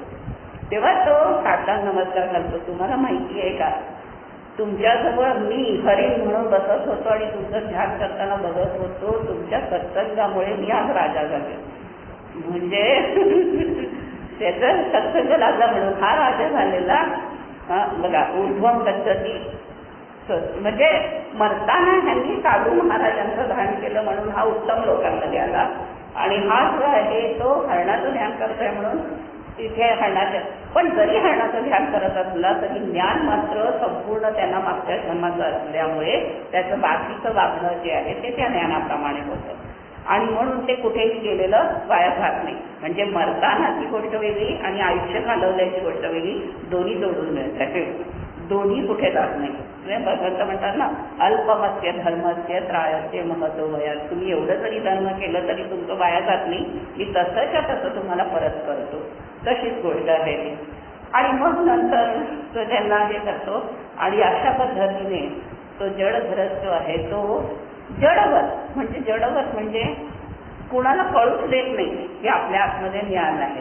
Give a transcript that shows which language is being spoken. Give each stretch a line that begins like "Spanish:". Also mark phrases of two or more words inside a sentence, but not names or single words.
Marathi: तेव्हा तो साष्टांग नमस्कार करतो. तुम्हाला माहिती आहे का तुमच्याजवळ मी हरिण म्हणून बसत होतो आणि तुमचं ध्यान करताना बघत होतो, तुमच्या सत्संगामुळे मी आज राजा झाले. म्हणजे त्याचं सत्संग लागला म्हणून हा राजा झालेला.
Sanskrit: बघा ऊर्ध्वम गच्छति,
Marathi: म्हणजे मरताना ह्यांनी साधू महाराजांचं ध्यान केलं म्हणून हा उत्तम लोकांमध्ये आला. आणि हा जो आहे तो हरणाचं ध्यान करतोय म्हणून तिथे हरणाचं, पण जरी हरणाचं ध्यान करत असला तरी ज्ञान मात्र संपूर्ण त्यांना मागच्या जन्माचं असल्यामुळे त्याचं बाकीचं वागणं जे आहे ते त्या ज्ञानाप्रमाणे होतं आणि म्हणून ते कुठेही गेलेलं वाया जात नाही. म्हणजे मरतानाची गोष्ट वेगळी आणि आयुष्य घालवल्याची गोष्ट वेगळी, दोन्ही जोडून मिळतात, दोन्ही कुठे जात नाही. भगवंत म्हणतात ना
Sanskrit: अल्पमस्य धर्मस्य त्रायस्य महतो वयात,
Marathi: तुम्ही एवढं जरी धर्म केलं तरी तुमचं वाया जात नाही, मी तसंच्या तसं तुम्हाला परत करतो. तशीच गोष्ट आहे ती. आणि मग नंतर तो त्यांना हे करतो आणि अशा पद्धतीने तो जड भरत जो आहे तो जडवत म्हणजे कुणाला कळूच देत नाही की आपल्या आतमध्ये ज्ञान आहे.